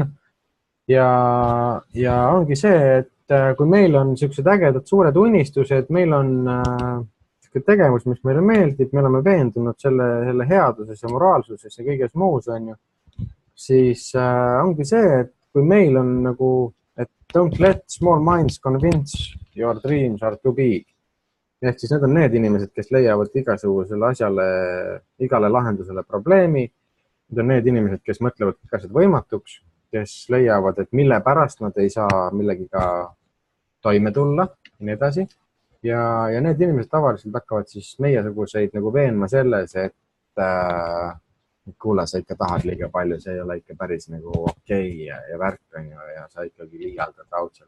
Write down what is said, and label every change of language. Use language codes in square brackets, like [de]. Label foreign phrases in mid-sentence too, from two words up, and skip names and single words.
[et] Ja ongi see, et kui meil on sellised ägedad suured unistused, meil on tegevus, mis meile meeldib, me oleme veendunud selle headuses ja moraalsuses ja kõiges muus, on ju, siis ongi see, et kui meil on nagu, et [en] don't let small minds convince your dreams are too big. [et] Ehk siis need on need inimesed, kes leiavad igasugusele asjale, igale lahendusele probleemi. Need on need inimesed, kes mõtlevad kõik asjad võimatuks, kes leiavad, et mille pärast nad ei saa millegiga toime tulla ja nii edasi. Ja need inimesed tavaliselt hakkavad siis meiesuguseid nagu veenma selles, et kuule, sa ikka tahad liiga palju, see ei ole ikka päris nagu okei ja värk on ju, ja sa ikkagi liialdad raudselt.